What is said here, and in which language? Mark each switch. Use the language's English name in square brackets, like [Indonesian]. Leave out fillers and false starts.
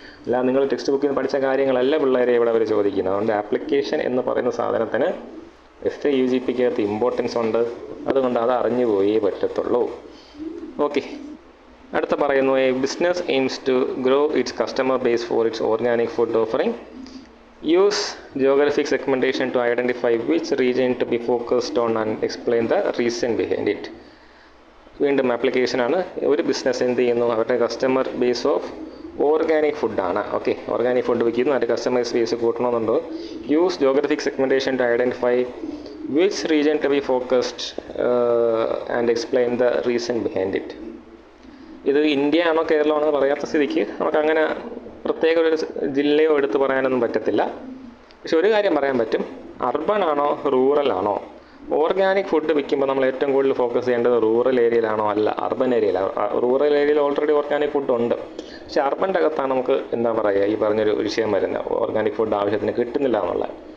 [Malayalam] അല്ല നിങ്ങൾ ടെക്സ്റ്റ് ബുക്കിൽ നിന്ന് പഠിച്ച കാര്യങ്ങളല്ല പിള്ളേരെ ഇവിടെ അവർ ചോദിക്കുന്നത്. അതുകൊണ്ട് ആപ്ലിക്കേഷൻ എന്ന് പറയുന്ന സാധനത്തിന് SAUGPക്കകത്ത് ഇമ്പോർട്ടൻസ് ഉണ്ട്. അതുകൊണ്ട് അത് അറിഞ്ഞു പോയേ പറ്റത്തുള്ളൂ. ഓക്കെ, അടുത്ത പറയുന്നു, [English] A business aims to grow its customer base for its organic food offering. Use geographic segmentation to identify which region to be focused on and explain the reason behind it. [Malayalam] വീണ്ടും ആപ്ലിക്കേഷനാണ്. ഒരു business എന്ത് ചെയ്യുന്നു, അവരുടെ customer base of organic ഫുഡാണ്. Okay, organic food വിൽക്കുന്നു, അതിൻ്റെ customers base കൂട്ടണമെന്നുണ്ടോ. [English] Use geographic segmentation to identify which region to be focused and explain the reason behind it. [Malayalam] ഇത് ഇന്ത്യ ആണോ കേരളമാണോ പറയാത്ത സ്ഥിതിക്ക് നമുക്കങ്ങനെ പ്രത്യേക ഒരു ജില്ലയോ എടുത്ത് പറയാനൊന്നും പറ്റത്തില്ല. പക്ഷെ ഒരു കാര്യം പറയാൻ പറ്റും, അർബൺ ആണോ റൂറൽ ആണോ. ഓർഗാനിക് ഫുഡ് വിൽക്കുമ്പോൾ നമ്മൾ ഏറ്റവും കൂടുതൽ ഫോക്കസ് ചെയ്യേണ്ടത് റൂറൽ ഏരിയയിലാണോ അല്ല അർബൻ ഏരിയയിലാണ്. റൂറൽ ഏരിയയിൽ ഓൾറെഡി ഓർഗാനിക് ഫുഡ് ഉണ്ട്. പക്ഷേ അർബൻ്റെ അകത്താണ് നമുക്ക് എന്താ പറയുക ഈ പറഞ്ഞൊരു വിഷയം വരുന്നത്, ഓർഗാനിക് ഫുഡ് ആവശ്യത്തിന് കിട്ടുന്നില്ല എന്നുള്ളത്.